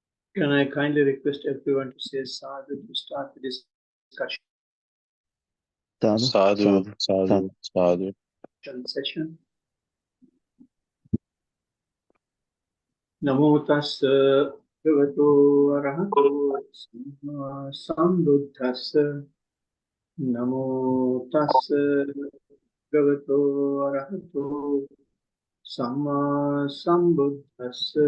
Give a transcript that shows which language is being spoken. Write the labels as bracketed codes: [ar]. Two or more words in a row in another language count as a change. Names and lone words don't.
[en] Can I kindly request everyone to say sadhu to start the discussion [pi] Sadhu, sadhu, sadhu. [en] session? [pi] Namo tassa bhagavato arahato sambuddhassa. Namo tassa bhagavato arahato samma sambuddhassa.